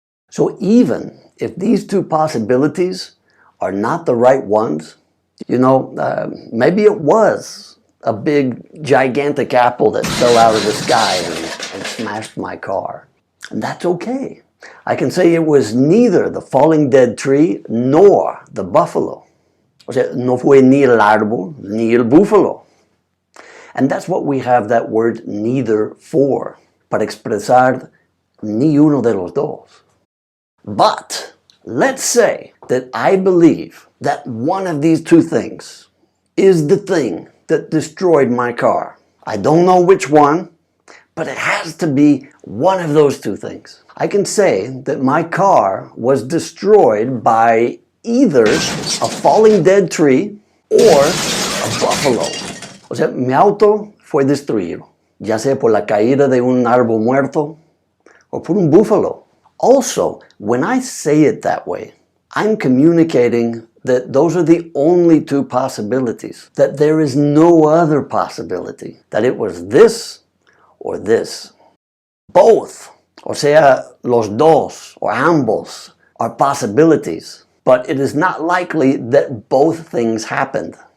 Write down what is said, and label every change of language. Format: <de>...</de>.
<en>So even if these two possibilities are not the right ones, maybe it was a big, gigantic apple that fell out of the sky and smashed my car. And that's okay. I can say it was neither the falling dead tree nor the buffalo.</en> <es>O sea, no fue ni el árbol ni el búfalo.</es> <en>And that's what we have that word neither for,</en> <es>para expresar ni uno de los dos.</es> <en>But let's say that I believe that one of these two things is the thing that destroyed my car. I don't know which one, but it has to be one of those two things. I can say that my car was destroyed by either a falling dead tree or a buffalo.</en> <es>O sea, mi auto fue destruido, ya sea por la caída de un árbol muerto o por un búfalo.</es> <en>Also, when I say it that way, I'm communicating that those are the only two possibilities, that there is no other possibility, that it was this or this. Both,</en> <es>o sea, los dos</es> <en>or</en> <es>ambos,</es> <en>are possibilities, but it is not likely that both things happened.</en>